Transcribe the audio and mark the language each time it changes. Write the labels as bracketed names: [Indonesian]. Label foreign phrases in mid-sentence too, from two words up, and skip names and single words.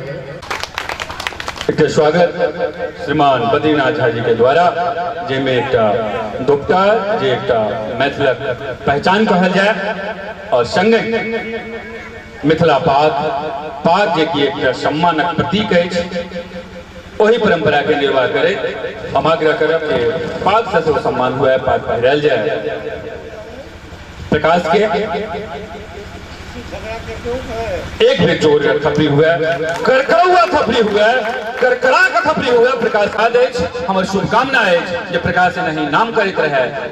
[Maithili] एक स्वागत श्रीमान बद्रीनाथ झा जी के द्वारा जेमे एक दुपटा जे एक मैथिलक पहचान कहल जाए और संगे मिथिला पाग जे कि एक सम्मानक प्रतीक अछि, वही परंपरा के निर्वाह करे। हम आग्रह करब कि पाग से सेहो सम्मान हुए, पाग पहिरायल जाए। प्रकाश के एक भी जोर थपड़ी हुए, करकरा थपड़ी हुए, करकरा का थपड़ी हुए प्रकाश का देश हमर शुभकामना है जे प्रकाश नहीं नाम करते रहे।